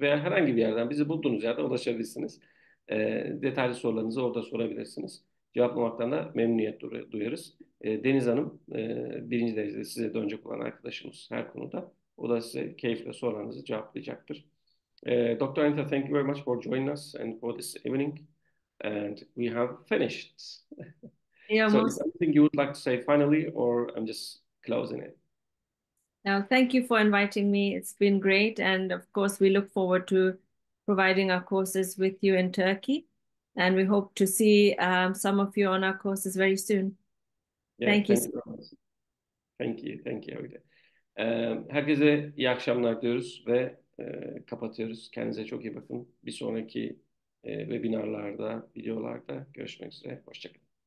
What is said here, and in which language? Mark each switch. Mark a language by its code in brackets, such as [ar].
[tr] Veya herhangi bir yerden bizi bulduğunuz yerden ulaşabilirsiniz. Detaylı sorularınızı orada sorabilirsiniz. Cevaplamaktan da memnuniyet duyarız. Deniz Hanım birinci derecede size dönecek olan arkadaşımız her konuda. O da size keyifle sorularınızı cevaplayacaktır. [en] Dr. Anita, thank you very much for joining us and for this evening. And we have finished. Yeah, So is most. there anything you would like to say finally, or I'm just closing it? Now, thank you for inviting me. It's been great. And of course, we look forward to providing our courses with you in Turkey. And we hope to see some of you on our courses very soon. Yeah, Thank you. thank you very much. Thank you, thank you. Öyle. [tr] Herkese iyi akşamlar diyoruz ve kapatıyoruz. Kendinize çok iyi bakın. Bir sonraki webinarlarda, videolarda görüşmek üzere. Hoşça kalın.